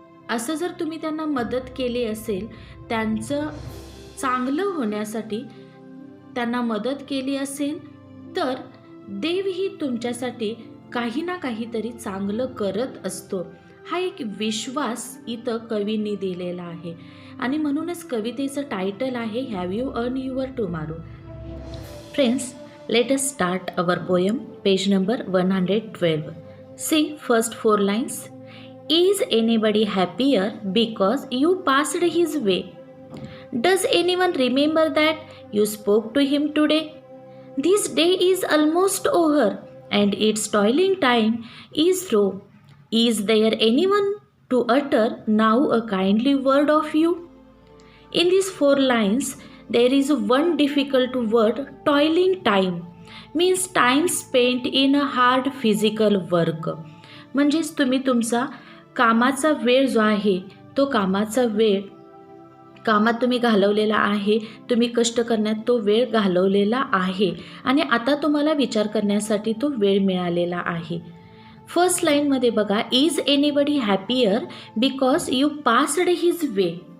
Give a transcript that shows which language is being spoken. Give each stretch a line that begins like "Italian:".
Marathi: असं जर तुम्ही त्यांना मदत केली असेल, त्यांचं चांगलं होण्यासाठी त्यांना मदत केली असेल, तर देवही तुमच्यासाठी काही ना काहीतरी चांगलं करत असतो. हा एक विश्वास इथं कवींनी दिलेला आहे आणि म्हणूनच कवितेचं टायटल आहे
English: Have you earn your tomorrow. Friends, let us start our poem, page number 112. See first 4 lines. Is anybody happier because you passed his way? Does anyone remember that you spoke to him today? This day is almost over and its toiling time is through. Is there anyone to utter now a kindly word of you? In these 4 lines, there is one difficult word, toiling time, means time spent in a hard physical work.
Marathi: म्हणजेच तुम्ही तुमचा कामाचा वेळ जो आहे, तो कामाचा वेळ कामात तुम्ही घालवलेला आहे, तुम्ही कष्ट करण्यात तो वेळ घालवलेला आहे आणि आता तुम्हाला विचार करण्यासाठी तो वेळ मिळालेला आहे.
English: first
Marathi: लाईनमध्ये बघा,
English: Is anybody happier because you passed his way.